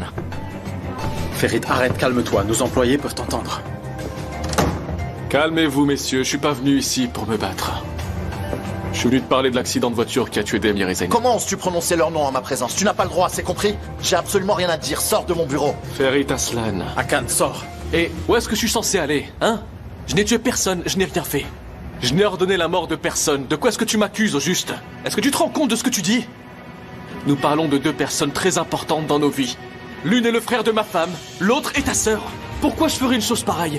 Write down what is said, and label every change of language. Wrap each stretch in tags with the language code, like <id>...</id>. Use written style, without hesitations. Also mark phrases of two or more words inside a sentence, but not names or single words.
<fr>Ferit, arrête, calme-toi. Nos employés peuvent t'entendre. Calmez-vous, messieurs. Je suis pas venu ici pour me battre. Je Je suis venu te parler de l'accident de voiture qui a tué Demir et Zayn. Comment oses-tu prononcer leur nom en ma présence? Tu n'as pas le droit, c'est compris? J'ai absolument rien à dire, sors de mon bureau. Ferit Aslan. Hakan, sors. Et où est-ce que je suis censé aller, hein? Je n'ai tué personne, je n'ai rien fait. Je n'ai ordonné la mort de personne. De quoi est-ce que tu m'accuses, au juste? Est-ce que tu te rends compte de ce que tu dis? Nous parlons de deux personnes très importantes dans nos vies. L'une est le frère de ma femme, l'autre est ta sœur. Pourquoi je ferais une chose pareille?</fr>